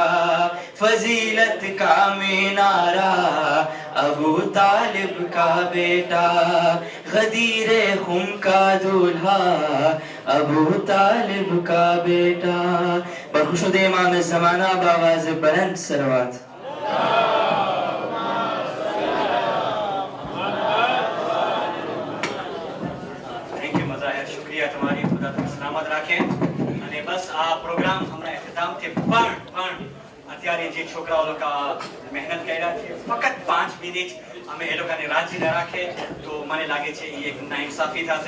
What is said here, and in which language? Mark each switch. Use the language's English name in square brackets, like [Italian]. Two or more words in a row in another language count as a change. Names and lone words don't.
[Urdu] فضیلت کا مینارہ ابو طالب کا بیٹا، غدیر خم کا دولہا ابو طالب کا بیٹا. برخوشد امام زمانہ بآواز بلند صلوات. [Gujarati] તમારી ખુદા તમને સલામત રાખે. અને બસ આ પ્રોગ્રામ હમણાં એક્ઝામથી પણ અત્યારે અત્યારે જે છોકરાઓ લોકો મહેનત કર્યા છે ફક્ત 5 મિનિટ અમે એ લોકોને રાજી ન રાખે તો મને લાગે છે એ એક નાઇન્સાફી થશે.